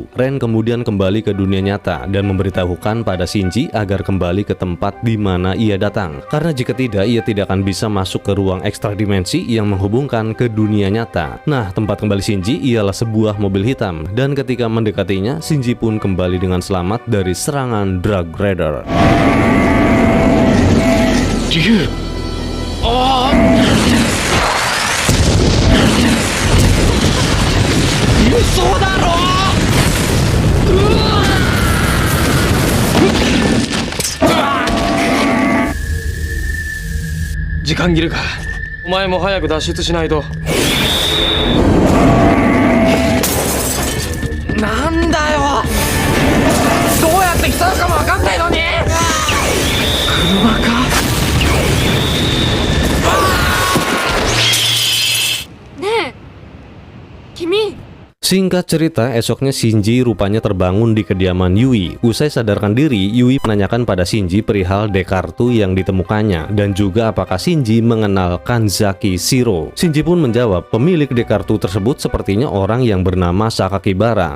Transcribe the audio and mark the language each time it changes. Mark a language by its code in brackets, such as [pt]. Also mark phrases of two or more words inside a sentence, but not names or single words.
[id] Ren kemudian kembali ke dunia nyata dan memberitahukan pada Shinji agar kembali ke tempat di mana ia datang, karena jika tidak ia tidak akan bisa masuk ke ruang ekstra dimensi yang menghubungkan ke dunia nyata. Nah, tempat kembali Shinji ialah sebuah mobil hitam, dan ketika mendekatinya, Shinji pun kembali dengan selamat dari serangan Drag Raider. [ja] Ryu. Oh. 嘘だろ. 時間切れか。お前も早く脱出しないと。なんだよ。どうやって来たのかも分かんないのに。車か。ねえ、君。 [id] Singkat cerita, esoknya Shinji rupanya terbangun di kediaman Yui. Usai sadarkan diri, Yui menanyakan pada Shinji perihal dek kartu yang ditemukannya dan juga apakah Shinji mengenal Kanzaki Shiro. Shinji pun menjawab, pemilik dek kartu tersebut sepertinya orang yang bernama Sakakibara.